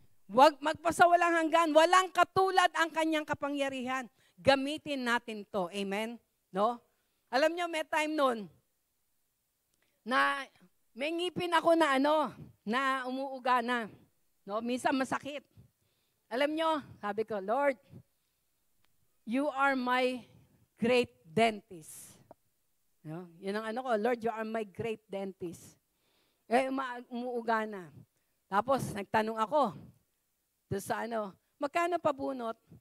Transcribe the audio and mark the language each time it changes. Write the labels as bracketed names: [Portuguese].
[Filipino] Wag magpasawalang hanggan. Walang katulad ang kanyang kapangyarihan. Gamitin natin to. Amen? No? Alam niyo, may time noon na may ngipin ako na na umuuga na. No? Minsan masakit. Alam niyo, sabi ko, [English] Lord, you are my great dentist. [Filipino] No? Yun ang ko, [English] Lord, you are my great dentist. [Filipino] Umuuga na. Tapos, nagtanong ako, doon sa magkano pabunot?